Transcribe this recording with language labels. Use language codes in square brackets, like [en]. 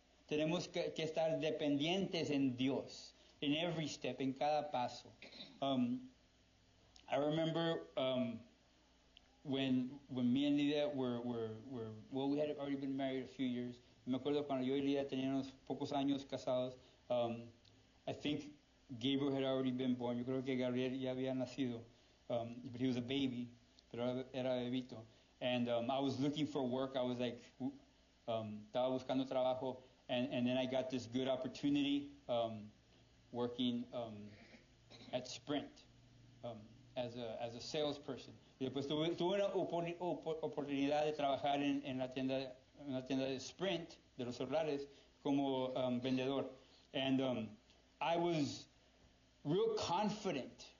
[es] Tenemos que estar dependientes en Dios, in every step, en cada paso. [en] I remember when me and Lydia were we had already been married a few years. [es] Me acuerdo cuando yo y Lydia teníamos pocos años casados. [en] I think Gabriel had already been born. [es] Yo creo que Gabriel ya había nacido. [en] But he was a baby, pero era bebito. And I was looking for work. [es] I was like, estaba buscando trabajo. [en] And then I got this good opportunity working at Sprint as a salesperson. [es] Y después tuve una oportunidad de trabajar en la tienda de Sprint, de los celulares, como vendedor. [en] And I was real confident.